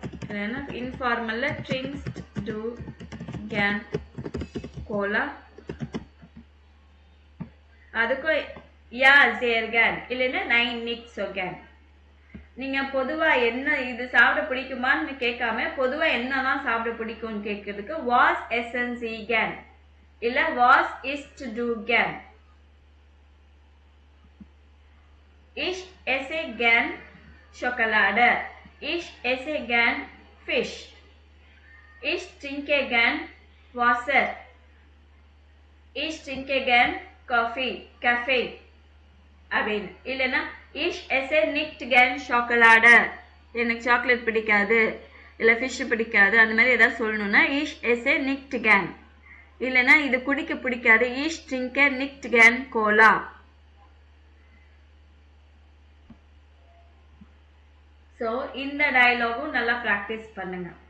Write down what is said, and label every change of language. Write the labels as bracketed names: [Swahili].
[Tamil] இல்லைன்னா இன்ஃபார்மல்ல [German] trinkst du gern Cola? [Tamil] அதுக்கும் [German] ja sehr gern [Tamil] இல்லைன்னா [German] nein nicht so gern. [Tamil] நீங்க பொதுவா என்ன இது சாப்பிட பிடிக்குமான்னு கேட்காம பொதுவா என்னதான் சாப்பிட பிடிக்கும்னு கேட்கிறதுக்கு [German] was essen Sie gern [Tamil] இல்ல [German] was isst du gern. Ich esse gern Schokolade. Ich esse gern Fisch. Ich trinke gern Wasser. Ich trinke gern Kaffee. [Tamil] அப்படின்னு இல்லைன்னா [German] ich esse nicht gern Schokolade. [Tamil] எனக்கு சாக்லேட் பிடிக்காது இல்லை ஃபிஷ் பிடிக்காது அந்த மாதிரி ஏதாவது சொல்லணும்னா [German] ich esse nicht gern. [Tamil] இல்லைன்னா இது குடிக்க பிடிக்காது [German] ich trinke nicht gern Cola. [Tamil] So இந்த டயலாகும் நல்லா ப்ராக்டிஸ் பண்ணுங்க.